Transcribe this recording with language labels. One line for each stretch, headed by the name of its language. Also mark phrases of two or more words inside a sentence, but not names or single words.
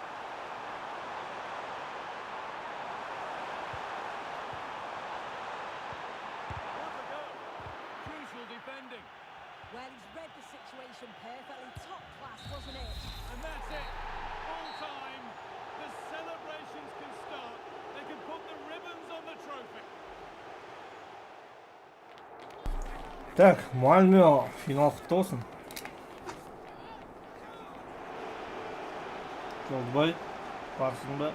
English: What a go! Crucial defending. Well, he's read the situation perfectly. Top class, wasn't it? And that's it. Full time. The celebrations can start. They can put the ribbons on the trophy.
Kazakh: Так, Мальмё, финал құтты болсын. Жолдыбай, барсың ба?